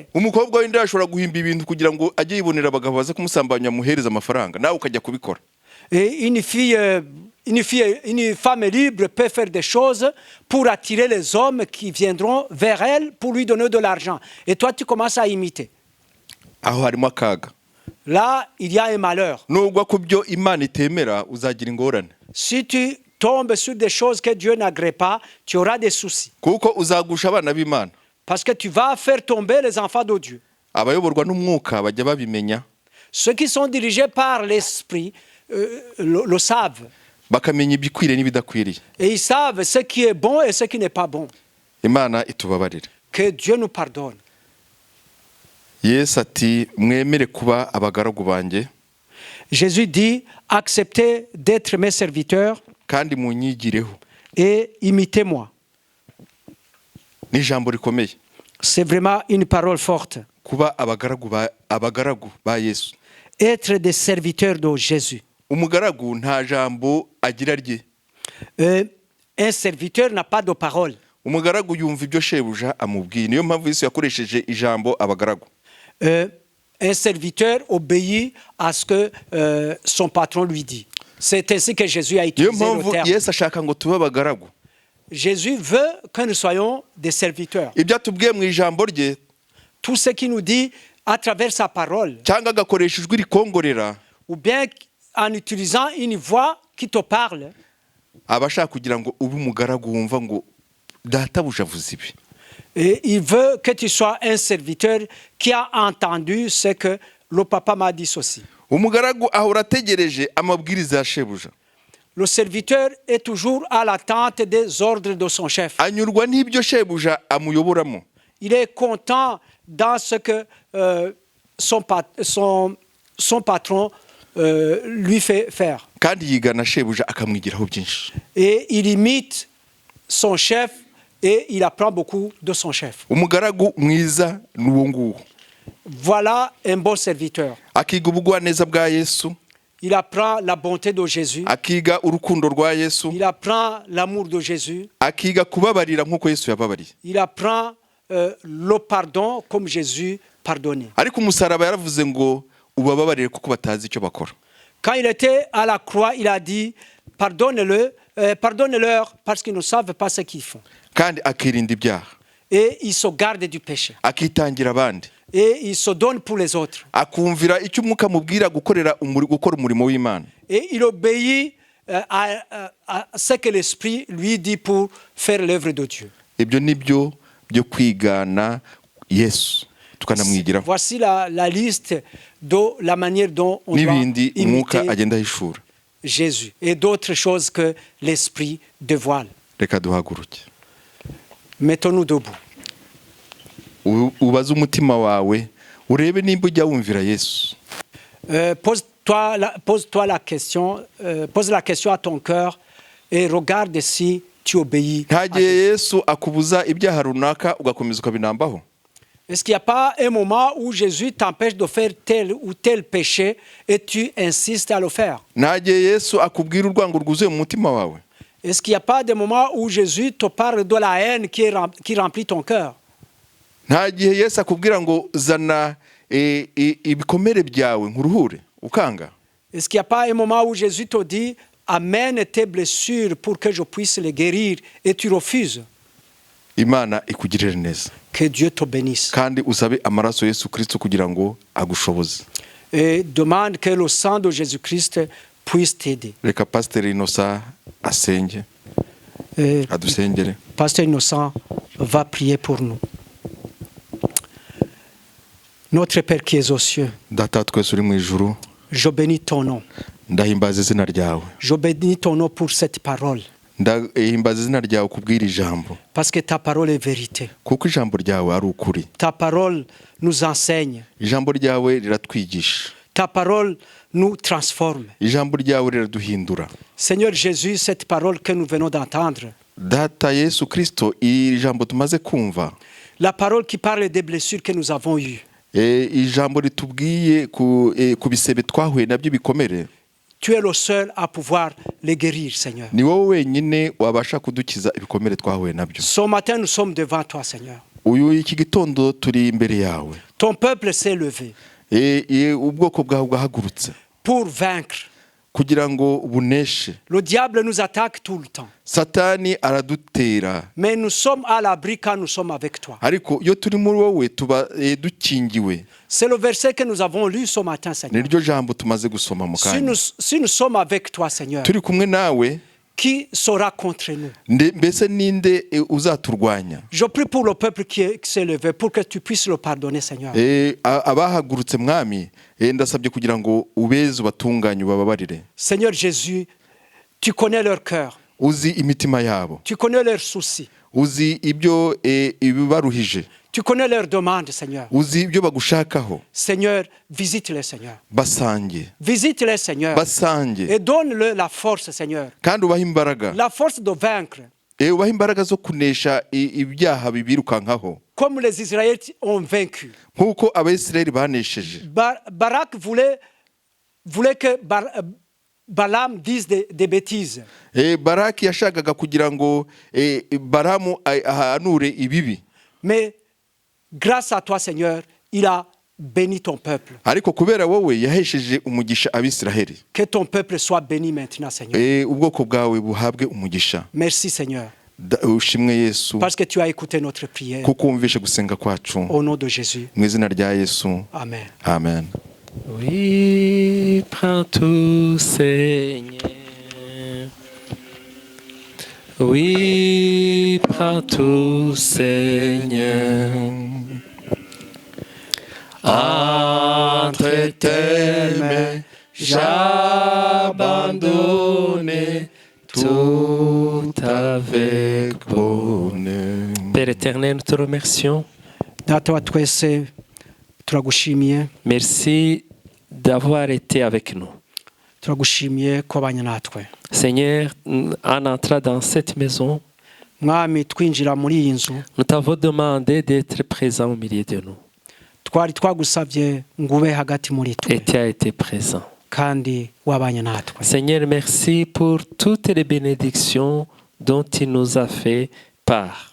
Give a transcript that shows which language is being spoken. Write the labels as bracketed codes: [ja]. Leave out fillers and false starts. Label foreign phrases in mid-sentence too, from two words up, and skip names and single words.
[rw] Umukobwa w'indaya ashobora guhimba ibintu kugira ngo ajye yibonera abagabo baza kumusambanya muhereza amafaranga, nawe ukajya kubikora. [fr] Et une femme libre peut faire des choses pour attirer les hommes qui viendront vers elle pour lui donner de l'argent. Et toi, tu commences à imiter. [rw] Aho harimo akaga. [fr] Là, il y a un malheur. [rw] Nubwo ku byo Imana itemera uzagira ingorane. [fr] Si tu tombes sur des choses que Dieu n'agrée pas, tu auras des soucis. [rw] Kuko uzagusha abana b'Imana. [fr] Parce que tu vas faire tomber les enfants de Dieu. [rw] Abayoborwa n'umwuka bajya babimenya. [fr] Ceux qui sont dirigés par l'esprit le savent. [rw] Bakamenya ibikwiriye n'ibidakwiriye. [fr] Et ils savent ce qui est bon et ce qui n'est pas bon. [rw] Imana itubabarire. [fr] Que Dieu nous pardonne. [rw] Yesu ati mwemere kuba abagaragu banjye. [fr] Jésus dit, acceptez d'être mes serviteurs [rw] Kandi munyigireho. [fr] et imitez-moi. [rw] Ni ijambo rikomeye. [fr] C'est vraiment une parole forte. [rw] Kuba abagaragu ba Yesu. [fr] Être des serviteurs de Jésus. [rw] Umugaragu nta jambo agira rye. [fr] Un serviteur n'a pas de parole. [rw] Umugaragu yumva ibyo shebuja amubwiye. Niyo mpamvu Yesu yakoresheje ijambo abagaragu. [fr] Un serviteur obéit à ce que son patron lui dit. C'est ainsi que Jésus a [rw] Niyo [fr] utilisé le [rw] mpamvu [fr] terme. [rw] Yesu ashaka ngo tube abagaragu. [fr] Jésus veut que nous soyons des serviteurs. [rw] Ibyo atubwiye mu ijambo rye [fr] Tout ce qu'il nous dit à travers sa parole, [rw] cyangwa agakoresha ijwi rikongorera, [fr] ou bien en utilisant une voix qui te parle, [rw] aba ashaka kugira ngo ube umugaragu wumva ngo databuja avuze ibi. [fr] et il veut que tu sois un serviteur qui a entendu ce que le papa m'a dit ceci. [rw] Umugaragu ahora ategereje amabwiriza ya shebuja. [fr] Le serviteur est toujours à l'attente des ordres de son chef. [rw] Anyurwa n'ibyo shebuja amuyoboramo. [fr] Il est content dans ce que son patron lui fait faire. [rw] Kandi yigana shebuja akamwigiraho byinshi. [fr] Et il imite son chef et il apprend beaucoup de son chef. [rw] Umugaragu mwiza n'uwo nguwo. [fr] Voilà un bon serviteur. [rw] Akiga ubugwaneza bwa Yesu. [fr] Il apprend la bonté de Jésus. [rw] Akiga urukundo rwa Yesu. [fr] Il apprend l'amour de Jésus. [rw] Akiga kubabarira nk'uko Yesu yababariye. [fr] Il apprend le pardon comme Jésus pardonnait. [rw] Ariko umusaraba yaravuze ngo ubababarire kuko batazi icyo bakora. [fr] Quand il était à la croix, il a dit pardonnez-leur parce qu'ils ne savent pas ce qu'ils font. [rw] Kandi akirinda ibyaha. [fr] Et il se garde du péché. [rw] Akitangira abandi. [fr] Et il se donne pour les autres. [rw] Akumvira icyo umwuka amubwira gukora umurimo w'Imana. [fr] Et il obéit à ce que l'Esprit lui dit pour faire l'œuvre de Dieu. [rw] Ibyo nibyo byo kwigana Yesu tukanamwigiraho. [fr] Voici la liste de la manière dont on doit [rw] N'ibindi umwuka [fr] imiter [rw] agenda ahishura. [fr] Jésus et d'autres choses que l'Esprit dévoile. [rw] Reka duhaguruke. [fr] Mettons-nous debout. [rw] Ubaze umutima wawe urebe nimba ujya wumvira Yesu. [fr] Pose la question à ton cœur et regarde si tu obéis. [rw] Ntagiye Yesu akubuza ibyaha runaka ugakomeza ukabinambaho. [fr] Est-ce qu'il n'y a pas un moment où Jésus t'empêche de faire tel ou tel péché et tu insistes à le faire? [rw] Ntagiye Yesu akubwira urwango rwuzuye mu mutima wawe. [fr] Est-ce qu'il n'y a pas de moment où Jésus te parle de la haine qui remplit ton cœur? [rw] Ntagiye Yesu akubwira ngo zana ibikomere byawe nkuruhure ukanga. [fr] Est-ce qu'il n'y a pas un moment où Jésus te dit amène tes blessures pour que je puisse les guérir et tu refuses. [rw] Imana ikugirire neza [fr] Que Dieu te bénisse. [rw] kandi usabe amaraso ya Yesu Kristo kugira ngo agushoboze. [fr] Et demande que le sang de Jésus-Christ puisse t'aider. [rw] Reka Pasteur Innocent asenge adusengere. [fr] Pasteur Innocent va prier pour nous. Notre Père qui es aux cieux, [rw] Data twese uri mu ijuru, [fr] je bénis ton nom. [rw] ndahimbaza izina ryawe. [fr] Je bénis ton nom pour cette parole. [rw] Ndahimbaza izina ryawe kubwira ijambo. [fr] Parce que ta parole est vérité. [rw] Kuko ijambo ryawe ari ukuri. [fr] Ta parole nous enseigne. [rw] Ijambo ryawe riratwigisha. [fr] Ta parole nous transforme. [rw] Ijambo ryawe riraduhindura. [fr] Seigneur Jésus, cette parole que nous venons d'entendre, [rw] Data Yesu Kristo, iri jambo tumaze kumva, [fr] la parole qui parle des blessures que nous avons eues, [rw] ijambo ritubwiye ku bisebe twahuye nabyo bikomere, [fr] tu es le seul à pouvoir les guérir, Seigneur. [rw] ni wowe wenyine wabasha kudukiza ibikomere twahuye nabyo. [fr] Ce matin, nous sommes devant toi, Seigneur. [rw] Iki gitondo turi imbere yawe. [fr] Ton peuple s'est levé [rw] Ubwoko bwawe bwahagurutse [fr] pour vaincre. [rw] kugira ngo buneshe. [fr] Le diable nous attaque tout le temps. [rw] Satani aradutera, [fr] Mais nous sommes à l'abri quand nous sommes avec toi. [rw] ariko iyo turi muri wowe tuba dukingiwe. [fr] C'est le verset que nous avons lu ce matin, Seigneur. [rw] Niryo jambo tumaze gusoma mu kanya. [fr] Si nous sommes avec toi, Seigneur, [rw] Turi kumwe nawe, [fr] qui sera contre nous? [rw] mbese ninde uzaturwanya? [fr] Je prie pour le peuple qui s'est levé, pour que tu puisses le pardonner, Seigneur. [rw] Abahagurutse mwami, ndasabye kugira ngo ubeze ubatunganye ubababarire. [fr] Seigneur Jésus, tu connais leur cœur. [rw] Uzi imitima yabo. [fr] Tu connais leurs soucis. [rw] Uzi ibyo ibibaruhije. [fr] Tu connais leurs demandes, Seigneur. [rw] Uzi ibyo bagushakaho. [fr] Seigneur, visite-les, Seigneur. [rw] Basange. [fr] Visite-les, Seigneur. [rw] Basange. [fr] Et donne-leur la force, Seigneur. [rw] Kandi ubaha imbaraga. [fr] La force de vaincre. [rw] Ubaha imbaraga zo kunesha ibyaha bibirukankaho. [fr] Comme les Israélites ont vaincu. [rw] Nkuko Abayisiraheli banesheje. [fr] Barak voulait que Balaam dise des bêtises. [rw] Baraki yashakaga kugira ngo Balamu ahanure ibibi. [fr] Mais grâce à toi, Seigneur, il a béni ton peuple. [rw] Ariko kubera wowe yahesheje umugisha Abisiraheli. [fr] Que ton peuple soit béni maintenant, Seigneur. [rw] Ubwoko bwawe buhabwe umugisha. [fr] Merci, Seigneur. [rw] Ushimwe Yesu. [fr] Parce que tu as écouté notre prière. [rw] Kuko wumvishe gusenga kwacu. [fr] Au nom de Jésus. [rw] Mu izina rya Yesu. [fr] Amen. [rw] Amen. [fr] Oui, prends tout, Seigneur. Oui, prends tout, Seigneur. Entre tes mains, j'abandonne tout avec bonheur. Père éternel, nous te remercions. [rw] Data wa twese turagushimiye. [fr] Merci d'avoir été avec nous. [rw] Turagushimiye ko abanye natwe. [fr] Seigneur, en entrant dans cette maison, [rw] Mwami twinjira muri iyi nzu, [fr] nous t'avons demandé d'être présent au milieu de nous. [rw] twari twagusabye ngo ube hagati muri [fr] Et [rw] twe [fr] tu as été présent. [rw] kandi wabanye natwe. [fr] Seigneur, merci pour toutes les bénédictions dont tu nous as fait part.